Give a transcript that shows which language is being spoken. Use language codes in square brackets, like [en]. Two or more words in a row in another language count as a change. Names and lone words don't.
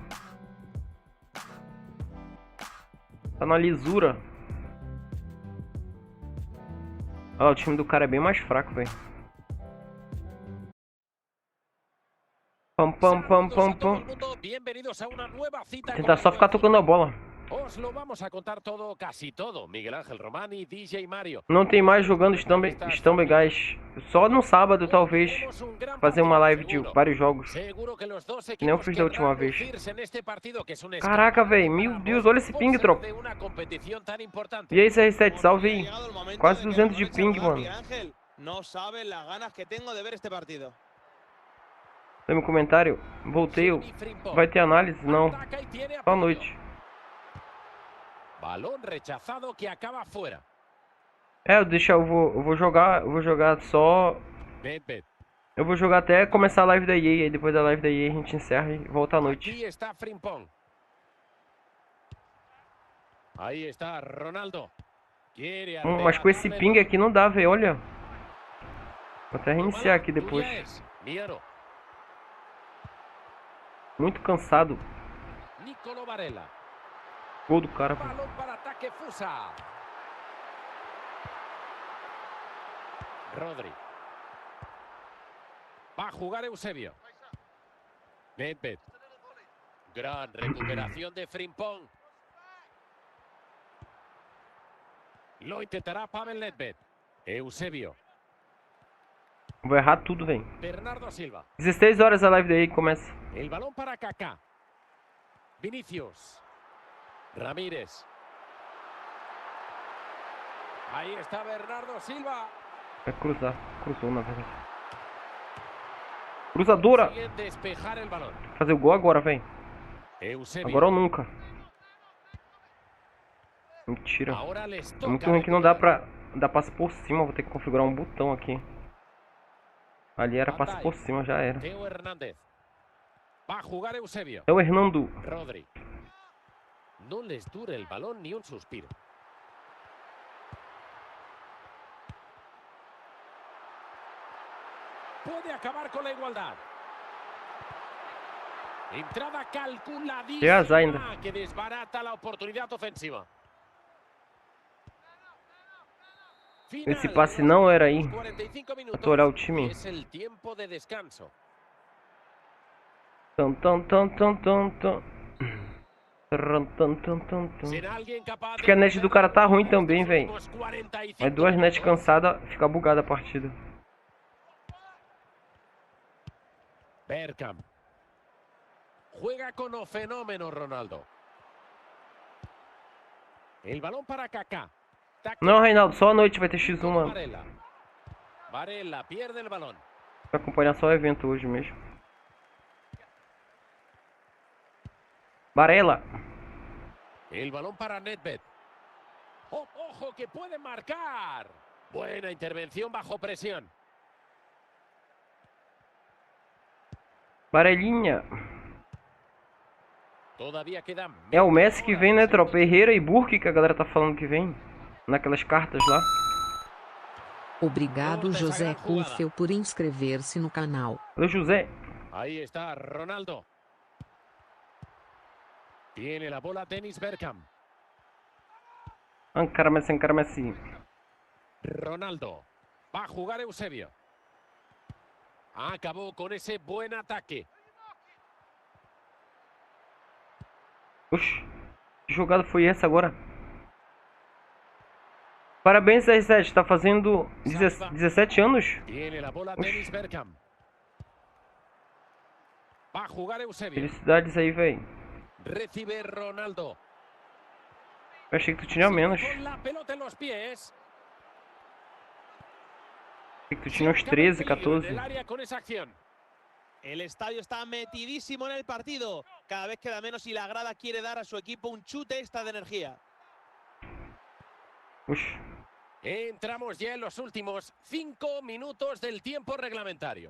[pt] Tá na lisura. Olha lá, o time do cara é bem mais fraco, velho. Pam. Tentar só ficar tocando a bola. [es] Os lo vamos a contar todo, casi todo. Miguel Ángel Romani, DJ Mario. [pt] Não tem mais jogando Stumble Guys. Só no sábado, talvez, fazer uma live de vários jogos. Que nem eu fiz da última vez. Caraca, velho. Meu Deus, olha esse ping, tropa. E aí, CR7, salve aí. Quase 200 de ping, mano. Tem meu comentário? Voltei. Vai ter análise? Não. Só à noite. [es] Balón rechazado que acaba fuera. [pt] É, eu vou jogar só. Eu vou jogar até começar a live da EA, aí depois da live da EA a gente encerra e volta à noite. Aqui está Frimpong. Aí está Ronaldo. Mas com esse ping aqui não dá, velho, olha. Vou até reiniciar aqui depois. Muito cansado. Gol do cara. [es] Balón para ataque Fusa. Rodri. Va a jugar Eusebio. Nedved. Gran recuperación de Frimpong. Lo intentará Pavel Nedved. Eusebio. [pt] Vou errar tudo, velho. Bernardo Silva. 16 horas a live daí começa. [es] El balón para Kaká. Vinicius. Ramírez. Ahí está Bernardo Silva. [pt] Vai cruzar. Cruzou, na verdade. Cruzadora! [es] Consiguen despejar el balón. [pt] Fazer o gol agora, velho. Eusebio. Agora ou nunca. Mentira. [es] Ahora les [pt] É [es] toca [pt] muito ruim que não dá [es] recuperar. [pt] pra dar passe por cima. Vou ter que configurar um botão aqui. Ali era passe por cima, já era. [es] Teo Hernández. Va a jugar Eusebio. [pt] É o Hernando. [es] Rodri. No les dura el balón ni un suspiro. Puede acabar con la igualdad. Entrada calculadísima [pt] Que azar ainda. [es] que desbarata la oportunidad ofensiva. Final [pt] Esse passe [es] de los [pt] não era aí. [es] últimos 45 minutos. [pt] Vou olhar o time. [es] Es el tiempo de descanso. Tum, tum, tum, tum, tum, tum. Tum, tum, tum, tum, tum. Será alguien capaz [pt] Acho que a net do cara tá ruim também, velho. [es] Últimos 45 [pt] Mas duas net [es] minutos. [pt] cansadas, fica bugada a partida. [es] Bergkamp. Juega con o fenómeno Ronaldo. El balón para Kaká. [pt] Não, Reinaldo, só à noite vai ter X1, mano. [es] Varela. Varela pierde el balón. [pt] Vai acompanhar só o evento hoje mesmo. [es] Varela. El balón para Nedved. Oh, ojo que puede marcar. Buena intervención bajo presión. [pt] Varelinha. [es] Todavía queda [pt] É o [es] media [pt] Messi que [es] hora [pt] vem, [es] de [pt] né, [es] segundo [pt] tropa? Herrera e Burke que a galera tá falando que vem. Naquelas cartas lá. Obrigado José Kufel por inscrever-se no canal. Valeu, José. [es] Ahí está Ronaldo. Tiene la bola Dennis Bergkamp. Encara Messi, encara Messi. Ronaldo. Va a jugar Eusebio. Acabó con ese buen ataque. [pt] Oxi. Que jogada foi essa agora? Parabéns, R7. Tá fazendo 17 anos? [es] Tiene la bola [pt] Ush. [es] Dennis Bergkamp. Va a jugar Eusebio. [pt] Felicidades aí, velho. [es] Recibe Ronaldo. [pt] Eu achei que tu tinha menos. [es] Con la pelota en los pies. [pt] Achei que tu tinha uns 13, [es] Acaba en peligro [pt] 14. [es] en el área con esa acción. El estadio está metidísimo en el partido. Cada vez queda menos y la grada quiere dar a su equipo un chute extra de energía. [pt] Oxi. [es] Entramos ya en los últimos 5 minutos del tiempo reglamentario.